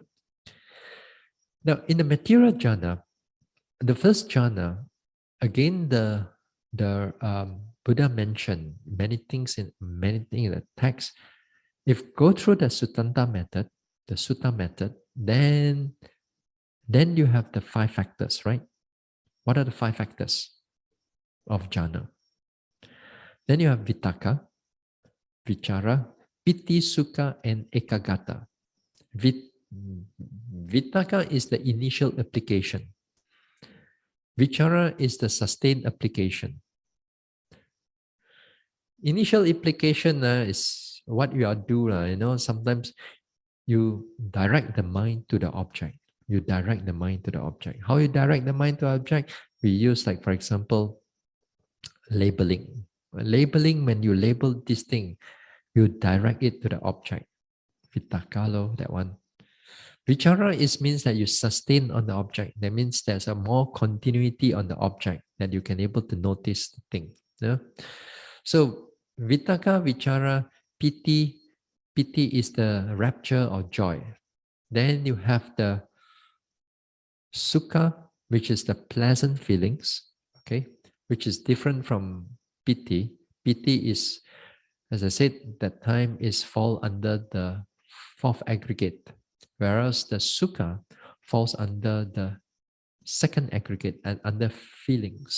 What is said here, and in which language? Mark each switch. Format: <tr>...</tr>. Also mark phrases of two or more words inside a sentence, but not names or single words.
<en>Now, in the material jhana, the first jhana, again, the Buddha mentioned many things in the text. If go through the Sutta method, then you have the five factors, right? What are the five factors of jhana? Then you have</en> <pi>vitaka, vichara, piti, sukha,</pi> <en>and ekagata. Vitaka is the initial application. Vichara is the sustained application. Initial application is what you are doing. Sometimes you direct the mind to the object. You direct the mind to the object. How you direct the mind to the object? We use, like, for example, labeling. Labeling, when you label this thing, you direct it to the object. Vitakalo, that one. Vichara means that you sustain on the object. That means there's a more continuity on the object that you can able to notice the thing. Yeah? So</en> <pi>vitaka, vichara, piti.</pi> <en>Piti is the rapture or joy. Then you have the sukha, which is the pleasant feelings, okay, which is different from piti. Piti is, as I said, that time is fall under the fourth aggregate, whereas the sukha falls under the second aggregate and under feelings.</en>